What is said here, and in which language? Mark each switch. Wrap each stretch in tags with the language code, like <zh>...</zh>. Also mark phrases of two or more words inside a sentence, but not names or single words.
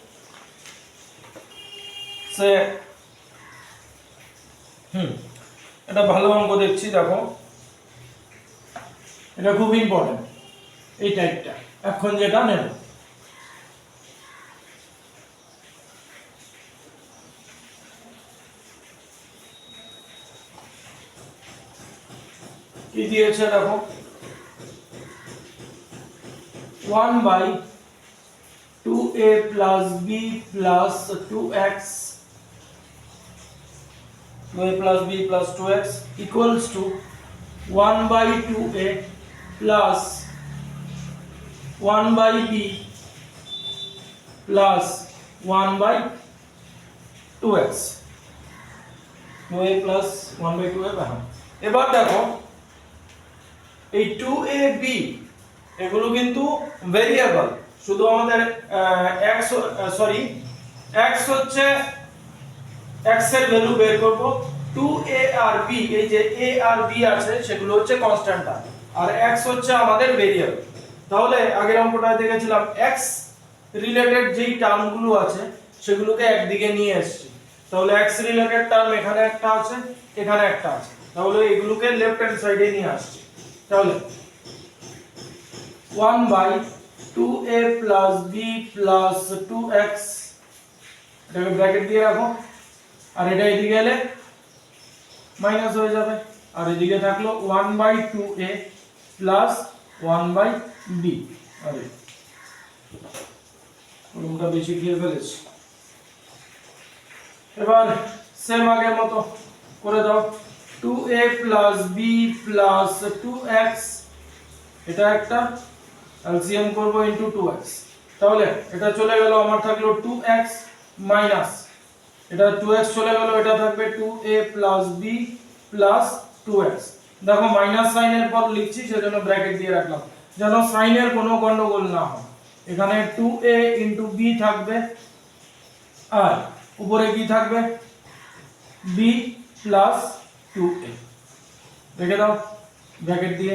<bn>সে এটা ভালো অঙ্ক দেখছি, দেখো এটা খুব ইম্পর্টেন্ট, এই টাইপটা এখন যেটা নেব। কি দিয়েছে দেখো,</bn> <en>1/2a + b + 2x 2a + b + 2x = 1/2a plus 1/b plus 1/2x 2a plus 1/2a</en> <bn>এবার দেখো এই 2ab এগুলো কিন্তু ভেরিয়েবল, শুধু আমাদের x হচ্ছে x এর ভ্যালু বের করব, 2a আর b এই যে a আর b আছে সেগুলো হচ্ছে কনস্ট্যান্ট আর x হচ্ছে আমাদের ভেরিয়েবল। তাহলে আগের অঙ্কটায় দেখেছিলাম x রিলেটেড যেই টার্মগুলো আছে সেগুলোকে একদিকে নিয়ে এসেছি। তাহলে x রিলেটেড টার্ম এখানে একটা আছে, এখানে একটা আছে, তাহলে এগুলোকে</bn> <en>left hand side</en> <bn>নিয়ে আসছি। তাহলে</bn> <en>1/2a plus b plus 2x</en> <bn>এটাকে ব্র্যাকেট দিয়ে রাখো, আর এটা এদিকে এলে মাইনাস হয়ে যাবে, আর এদিকে থাকলো</bn> <en>1/2a plus 1/b।</en> <bn>আরে ওটা বেশি ক্লিয়ার ফেলেছি। এবার সেম আগের মতো করে দাও,</bn> <en>2a plus b plus 2x</en> <bn>এটা একটা এলসিএম করব ইনটু 2x, তাহলে এটা চলে গেল, আমার থাকলো 2x মাইনাস এটা 2x চলে গেল, এটা থাকবে</bn> <en>2a plus b plus 2x।</en> <bn>দেখো মাইনাস সাইনের পর লিখছি সেজন্য ব্র্যাকেট দিয়ে রাখলাম যেন সাইনের কোনো গন্ডগোল না হয়। এখানে 2a ইনটু b থাকবে আর উপরে কি থাকবে b প্লাস 2a, রেখে দাও ব্র্যাকেট দিয়ে।</bn>